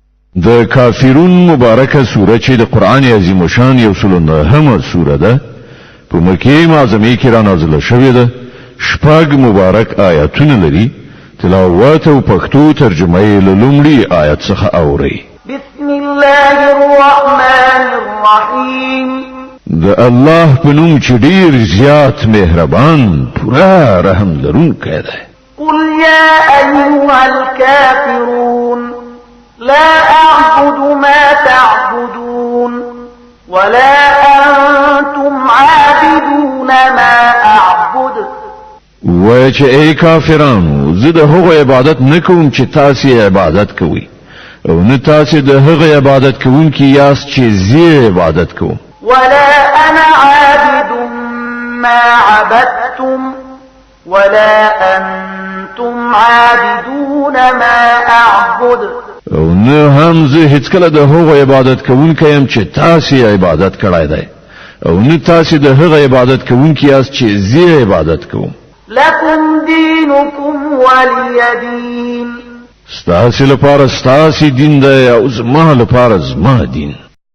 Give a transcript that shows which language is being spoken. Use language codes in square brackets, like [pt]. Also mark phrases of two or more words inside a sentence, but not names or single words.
[ps] د کافرون مبارکه سوره چې د قران عظیم شان یو سلنه سوره ده په مکه معظمه کې را نازله شوې ده شپږ مبارک آیاتونه لري تلاوت او پښتو ترجمه یې لومړی آیت څخه اوري [ar] بسم الله الرحمن الرحیم [ps] د الله په نوم چې ډیر زیات مهربان پورا رحم لرونکی دی [ar] قل يا أيها الكافرون لا أعبد ما تعبدون ولا أنتم عابدون ما أعبد [ps] وای چې ای کافرانو زه د هغو عبادت نکوم چې تاسو عبادت کوئ او نه تاسو د هغو عبادت کوونکي یاست چې زه عبادت کوم [ar] ولا أنا عابد ما عبدتم ولا أنتم عابدون ما أعبد [ps] او نه هم زه هیڅ کله د هغو عبادت کوونکی يم چې تاسو عبادت کړای دی او نه تاسو د هغو عبادت کوونکی یاست چې زه عبادت کوم [ar] لكم دينكم ولي دين [ps] ستاسو لپاره ستاسو دین دی او زما لپاره زما دین